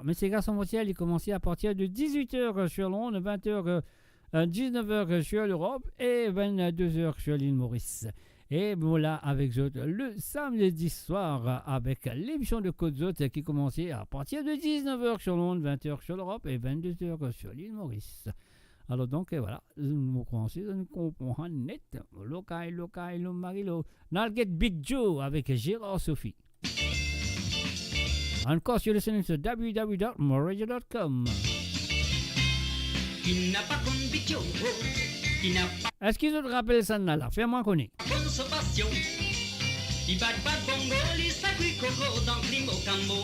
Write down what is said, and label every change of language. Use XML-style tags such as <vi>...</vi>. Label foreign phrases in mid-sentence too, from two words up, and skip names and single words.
<fr>Mais Sega sans frontières, il commençait à partir de 18h sur Londres, 20h, 19h sur l'Europe et 22h sur l'île Maurice. Et voilà avec le samedi soir avec l'émission de Côte d'Azur qui commençait à partir de 19h sur Londres, 20h sur l'Europe et 22h sur l'île Maurice. Alors donc voilà, nous comprenons net. Lokai, lokai, lo marilo. Nalget Big Joe avec Gérard Sophie. Encore sur le site sur www.moradio.com. Qui n'a pas comme Big Joe, qui n'a pas Est-ce qu'ils te rappellent ça là? Fais-moi connaître. consommation. Il bat pas de bongo, il sacré coco dans Climo Cambo.</fr>